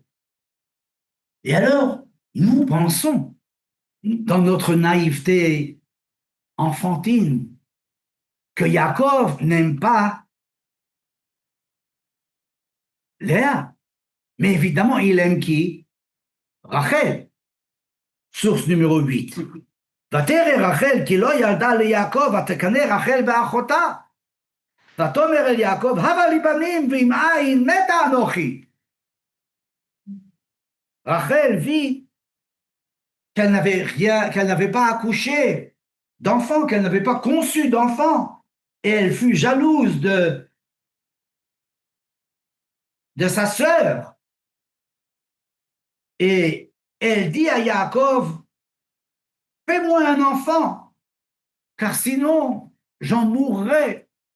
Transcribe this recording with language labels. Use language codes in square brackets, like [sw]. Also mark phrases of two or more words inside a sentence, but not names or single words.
[fr] Et alors, nous pensons, dans notre naïveté enfantine, que Yaakov n'aime pas Léa. Mais évidemment, il aime qui? Rachel. Source numéro 8. [he] ותרא רחל כי לא ילדה ליעקב ותקנא רחל באחותה. ותאמר אל יעקב הבה לי בנים ואם אין מתה אנוכי. [fr] Rachel vit qu'elle n'avait rien, qu'elle n'avait pas accouché d'enfant, qu'elle n'avait pas conçu d'enfant, et elle fut jalouse de sa sœur. Et elle dit à Yaakov, fais-moi un enfant, car sinon j'en mourrai.